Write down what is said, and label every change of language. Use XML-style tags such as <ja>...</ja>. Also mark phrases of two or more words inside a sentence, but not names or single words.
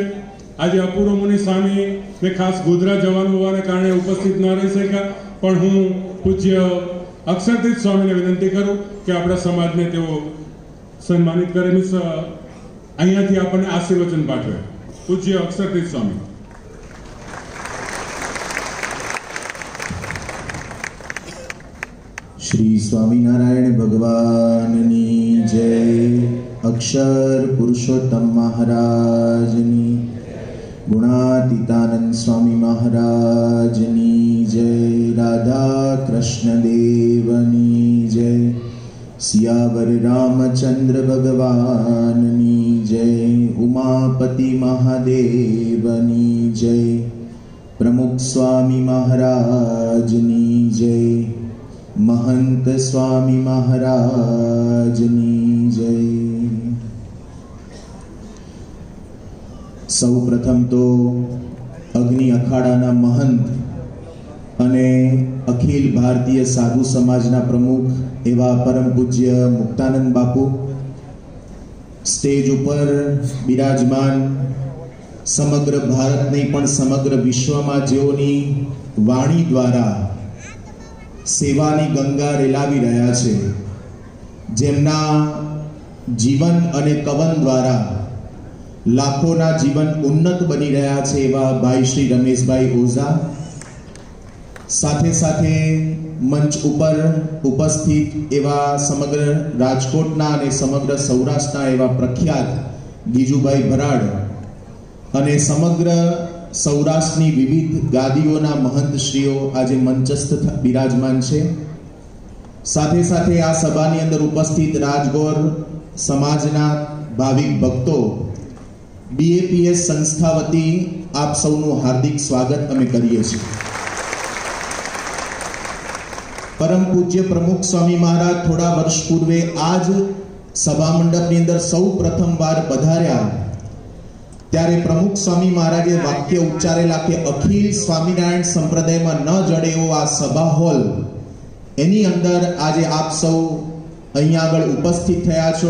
<gu>આજે અપૂર્વ મુનિ સ્વામી ને ખાસ ગોધરા જવાનું હોવાને કારણે ઉપસ્થિત ન રહી શક્યા, પણ હું પૂજ્ય અક્ષર તીર્થ સ્વામીને વિનંતી કરું કે આપણા સમાજને તેઓ સન્માનિત કરે, મીન્સ અહીંયાથી આપણને આશીર્વચન પાઠવે. પૂજ્ય અક્ષર તીર્થ સ્વામી. શ્રી સ્વામીનારાયણ ભગવાનની જય. અક્ષર પુરુષોત્તમ મહારાજની, ગુણાતીતાનંદ સ્વામી મહારાજની જય. રાધા કૃષ્ણ દેવની જય. સિયાવર રામચંદ્ર ભગવાનની જય. ઉમાપતિ મહાદેવની જય. પ્રમુખ સ્વામી મહારાજની જય. મહંત સ્વામી મહારાજની જય. સૌ પ્રથમ તો અગ્નિ અખાડા મહંત અને અખિલ ભારતીય સાધુ સમાજના પ્રમુખ એવા પરમ પૂજ્ય મુક્તાનંદ બાપૂ સ્ટેજ પર બિરાજમાન, સમગ્ર ભારત નહીં પણ સમગ્ર વિશ્વ મેં જેઓની વાણી દ્વારા સેવાની ગંગા રેલાવી રહ્યા છે, જેમના જીવન અને કવન દ્વારા લાખોના જીવન ઉન્નત બની રહ્યા છે એવા ભાઈ શ્રી રમેશ ભાઈ ઓઝા, સાથે સાથે મંચ પર ઉપસ્થિત એવા સમગ્ર રાજકોટના અને સમગ્ર સૌરાષ્ટ્રના એવા પ્રખ્યાત ગીજુભાઈ ભરાડ અને સમગ્ર સૌરાષ્ટ્રની વિવિધ ગાદીઓના મહંતશ્રીઓ આજ મંચસ્થ વિરાજમાન છે. સાથે સાથે આ સભાની અંદર ઉપસ્થિત રાજગૌર સમાજના ભાવિક ભક્તો BAPS સંસ્થા વતી આપ સૌનું હાર્દિક સ્વાગત અમે કરીએ છીએ. પરમ પૂજ્ય પ્રમુખ સ્વામી મહારાજ થોડા વર્ષ પૂર્વે આ જ સભા મંડપની અંદર સૌ પ્રથમવાર પધાર્યા ત્યારે પ્રમુખ સ્વામી મહારાજે વાક્ય ઉચ્ચારેલા કે અખિલ સ્વામિનારાયણ સંપ્રદાયમાં ન જડે એવો આ સભા હોલ, એની અંદર આજે આપ સૌ અહીંયા આગળ ઉપસ્થિત થયા છો.</gu>